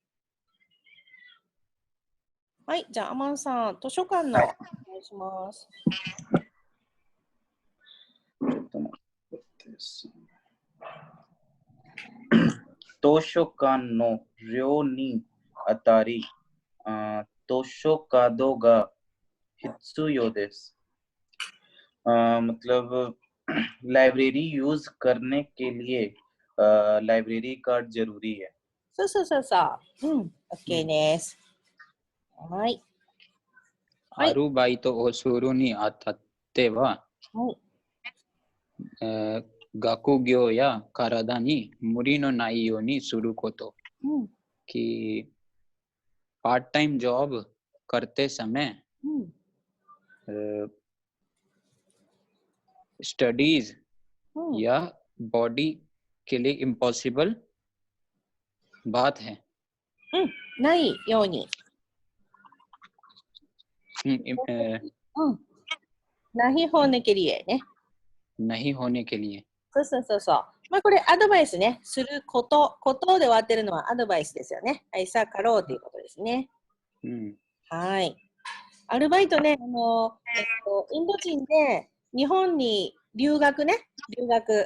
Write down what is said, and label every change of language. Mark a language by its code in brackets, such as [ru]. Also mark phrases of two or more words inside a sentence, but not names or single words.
[ja] はい、じゃあアマンさん、図書館の、お願いします。図書館の寮にあたり、図書カードが必要です。 [hi] मतलब लाइब्रेरी यूज करने के लिए लाइब्रेरी कार्ड जरूरी है। [ja] そうそうそうそう。OK です。はい。アルバイトをするにあたっては、学業や体に無理のないようにすること。 [hi] कि पार्ट टाइम जॉब करते समय स्टडीज या बॉडी के लिए इम्पॉसिबल बात है। [ja] ないように。 [hi] नहीं होने के लिए [ja] ね。 [hi] नहीं होने के लिए。 [ja] そうそうそうそう。まあこれアドバイスね。すること、ことで終わってるのはアドバイスですよね。はい、さあ、かろうということですね。はい。アルバイトね、インド人で日本に留学ね、留学。